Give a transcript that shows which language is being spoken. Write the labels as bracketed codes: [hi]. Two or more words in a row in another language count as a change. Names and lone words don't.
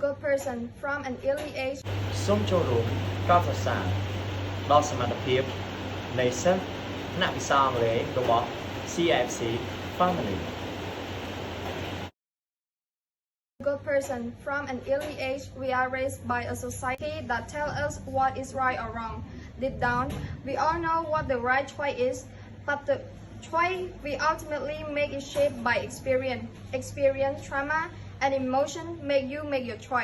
[en] good person from an early age. [km] សូមចូលរួមកោតសរសើរដល់សមត្ថភាពនៃសិស្សថ្នាក់វិសាអង់គ្លេសរបស់ CFC Family. [en] Good person from an early age. We are raised by a society that tells us what is right or wrong. Deep down, we all know what the right choice is, but the choice we ultimately make is shaped by experience, trauma, and emotion make your choice.